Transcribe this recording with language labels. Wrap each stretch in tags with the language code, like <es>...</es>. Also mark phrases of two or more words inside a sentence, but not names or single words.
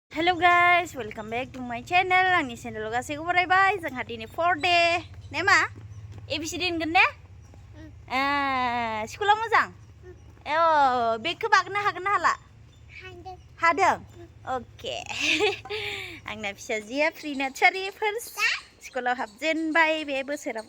<en>Hello guys, welcome back to my channel.</en> <brx>Angni channel gaसैखौबो बरायबाय. जोंहा दिनै 4 day. ने मा? ABCD होनगोन ने? स्कुलाव मोजां? बेगखौ बागनो हागोन ना हाला? हादों? ओके. आंना फिसाजोआ</brx> <en>pre nursery first school</en> <brx>हाबजेनबाय बे बोसोराव.</brx>